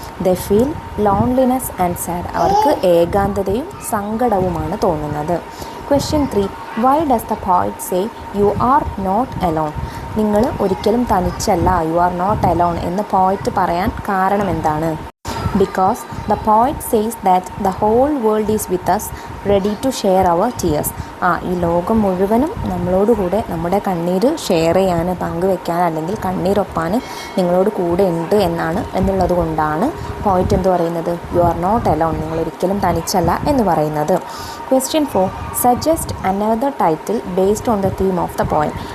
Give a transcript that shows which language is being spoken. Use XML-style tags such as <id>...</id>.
<en>They feel loneliness and sad.</en> <ml>അവർക്ക് ഏകാന്തതയും സങ്കടവുമാണ് തോന്നുന്നത്.</ml> <en>Question 3, why does the poet say you are not alone?</en> <ml>നിങ്ങൾ ഒരിക്കലും തനിച്ചല്ല,</ml> <en>you are not alone</en> <ml>എന്ന് പോയിറ്റ് പറയാൻ കാരണം എന്താണ്?</ml> <en>Because the poet says that the whole world is with us, ready to share our tears.</en> <ml>ഈ ലോകം മുഴുവനും നമ്മളോടുകൂടെ നമ്മുടെ കണ്ണീര് ഷെയർ ചെയ്യാൻ, പങ്കുവെക്കാൻ അല്ലെങ്കിൽ കണ്ണീരൊപ്പാൻ നിങ്ങളോട് കൂടെ ഉണ്ട് എന്നുള്ളത് കൊണ്ടാണ് പോയിറ്റ് എന്ത് പറയുന്നത്?</ml> <en>you are not alone,</en> <ml>നിങ്ങളൊരിക്കലും തനിച്ചല്ല എന്ന് പറയുന്നത്.</ml> <en>Question 4, suggest another title based on the theme of the poem.</en>